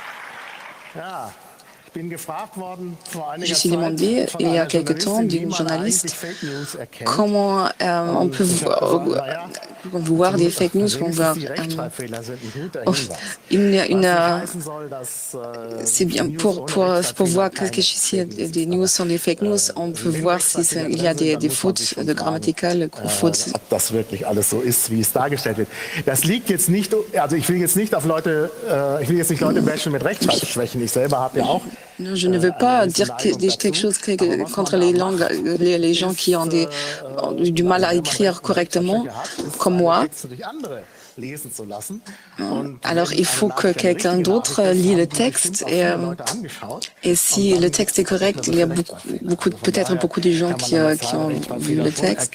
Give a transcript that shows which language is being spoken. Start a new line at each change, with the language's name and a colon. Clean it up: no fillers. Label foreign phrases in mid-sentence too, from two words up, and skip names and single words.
French: Je suis demandé il y a quelque temps d'une journaliste comment on peut voir des
English: fake news,
French: c'est bien pour voir que des news sont des
English: fake news,
French: on peut voir s'il y a des fautes de grammaticales, fautes.
German: Das wirklich alles so ist, wie es dargestellt wird. Das liegt jetzt nicht, also ich will jetzt nicht Leute bashen mit Rechtschreibschwächen. Ich selber habe ja auch.
French: Non, je ne veux pas dire quelque chose contre les langues, les gens qui ont du mal à écrire correctement, comme moi. Alors, il faut que quelqu'un d'autre lit le texte et si le texte est correct, il y a peut-être beaucoup de gens qui ont vu le texte.